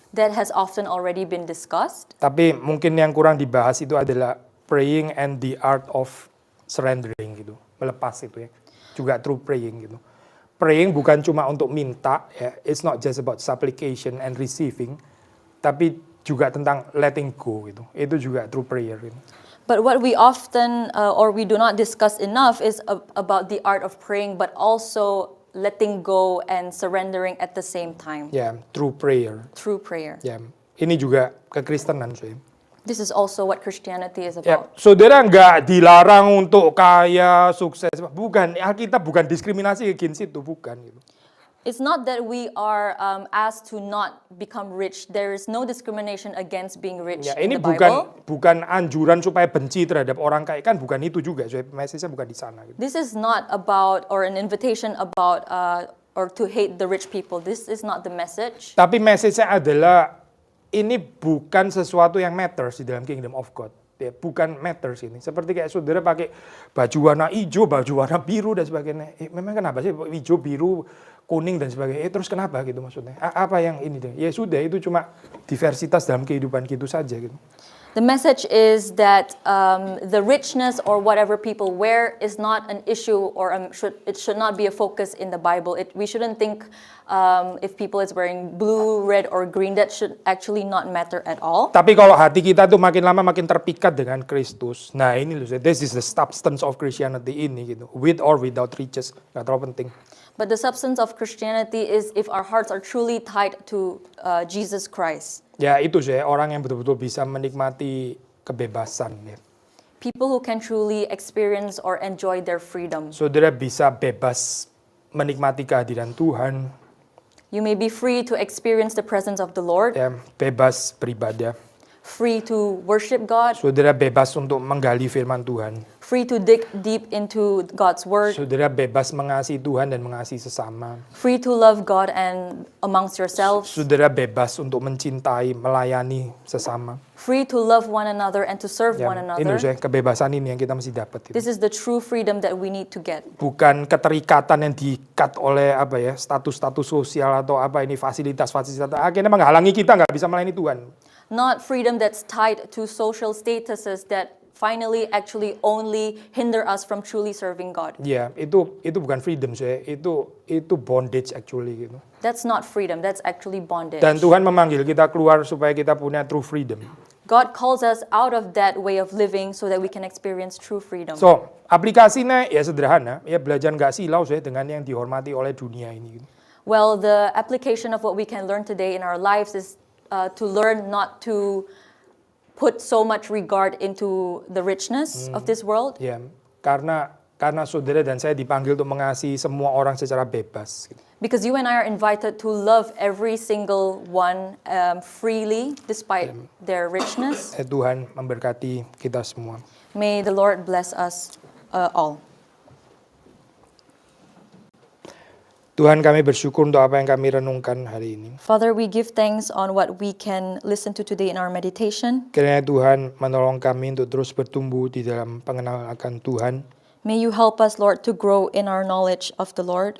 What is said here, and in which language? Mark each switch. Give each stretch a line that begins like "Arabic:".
English: That has often already been discussed.
Indonesian: Tapi mungkin yang kurang dibahas itu adalah
English: praying and the art of surrendering
Indonesian: gitu. Melepas itu ya. Juga
English: through praying
Indonesian: gitu. Praying bukan cuma untuk minta ya.
English: It's not just about supplication and receiving.
Indonesian: Tapi juga tentang
English: letting go
Indonesian: gitu. Itu juga
English: through prayer
Indonesian: gitu.
English: But what we often or we do not discuss enough is about the art of praying, but also letting go and surrendering at the same time.
Indonesian: Ya,
English: through prayer. Through prayer.
Indonesian: Ya, ini juga kekristenan saya.
English: This is also what Christianity is
Indonesian: Ya,
English: about.
Indonesian: saudara nggak dilarang untuk kaya, sukses. Bukan, Alkitab bukan diskriminasi against itu, bukan gitu.
English: It's not that we are asked to not become rich. There is no discrimination against being rich
Indonesian: Ya,
English: in
Indonesian: ini
English: the Bible.
Indonesian: bukan anjuran supaya benci terhadap orang kaya, kan bukan itu juga. So, message-nya bukan di sana gitu.
English: This is not about or an invitation about or to hate the rich people. This is not the message.
Indonesian: Tapi message-nya adalah ini bukan sesuatu yang matters di dalam
English: kingdom of God.
Indonesian: Ya, bukan matters ini. Seperti kayak saudara pakai baju warna hijau, baju warna biru dan sebagainya. Memang kenapa sih hijau, biru, kuning dan sebagainya? Terus kenapa gitu maksudnya? Apa yang ini deh? Ya sudah, itu cuma diversitas dalam kehidupan gitu saja gitu.
English: The message is that the richness or whatever people wear is not an issue or it should not be a focus in the Bible. We shouldn't think if people is wearing blue, red, or green, that should actually not matter at all.
Indonesian: Tapi kalau hati kita tuh makin lama makin terpikat dengan Kristus, nah ini loh,
English: this is the substance of Christianity
Indonesian: ini gitu,
English: with or without riches,
Indonesian: nggak terlalu penting.
English: But the substance of Christianity is if our hearts are truly tied to Jesus Christ.
Indonesian: Ya itu sih orang yang betul-betul bisa menikmati kebebasan ya.
English: People who can truly experience or enjoy their freedom.
Indonesian: Saudara bisa bebas menikmati kehadiran Tuhan.
English: You may be free to experience the presence of the Lord.
Indonesian: Ya, bebas beribadah.
English: Free to worship God.
Indonesian: Saudara bebas untuk menggali firman Tuhan.
English: Free to dig deep into God's word.
Indonesian: Saudara bebas mengasihi Tuhan dan mengasihi sesama.
English: Free to love God and amongst yourselves.
Indonesian: Saudara bebas untuk mencintai, melayani sesama.
English: Free to love one another and to serve one
Indonesian: Ini
English: another.
Indonesian: saya kebebasan ini yang kita mesti dapat.
English: This is the true freedom that we need to get.
Indonesian: Bukan keterikatan yang diikat oleh apa ya status-status sosial atau apa ini fasilitas-fasilitas. Akhirnya menghalangi kita nggak bisa melayani Tuhan.
English: Not freedom that's tied to social statuses that finally actually only hinder us from truly serving God.
Indonesian: Ya, itu bukan freedom saya, itu
English: bondage actually
Indonesian: gitu.
English: That's not freedom, that's actually bondage.
Indonesian: Dan Tuhan memanggil kita keluar supaya kita punya
English: true freedom. God calls us out of that way of living so that we can experience true freedom.
Indonesian: So, aplikasinya ya sederhana, ya belajar nggak silau saya dengan yang dihormati oleh dunia ini. Gitu.
English: Well, the application of what we can learn today in our lives is to learn not to put so much regard into the richness of this world.
Indonesian: Ya, karena saudara dan saya dipanggil untuk mengasihi semua orang secara bebas. Gitu.
English: Because you and I are invited to love every single one freely despite their richness.
Indonesian: Tuhan memberkati kita semua.
English: May the Lord bless us all.
Indonesian: Tuhan, kami bersyukur untuk apa yang kami renungkan hari ini.
English: Father, we give thanks on what we can listen to today in our meditation.
Indonesian: Kiranya Tuhan menolong kami untuk terus bertumbuh di dalam pengenalan akan Tuhan.
English: May you help us, Lord, to grow in our knowledge of the Lord.